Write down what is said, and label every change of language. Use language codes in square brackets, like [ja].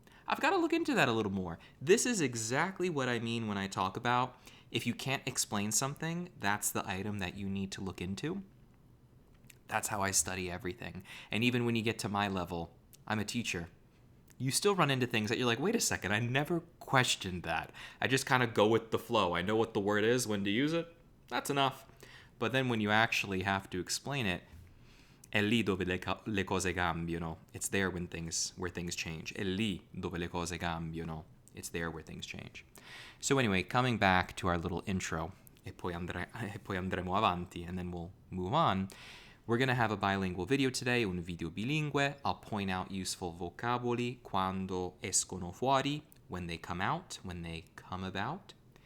[en] I've got to look into that a little more. This is exactly what I mean when I talk about if you can't explain something, that's the item that you need to look into. That's how I study everything. And even when you get to my level, I'm a teacher. You still run into things that you're like, wait a second, I never questioned that. I just kind of go with the flow. I know what the word is, when to use it. That's enough. But then when you actually have to explain it, [it] è lì dove le cose cambiano. [en] It's there where things change. [it] È lì dove le cose cambiano. [en] It's there where things change. So anyway, coming back to our little intro, [it] e poi andremo avanti, [en] and then we'll move on. We're going to have a bilingual video today, [it] un video bilingue. [en] I'll point out useful vocaboli [it] quando escono fuori, [en] when they come out, when they come about.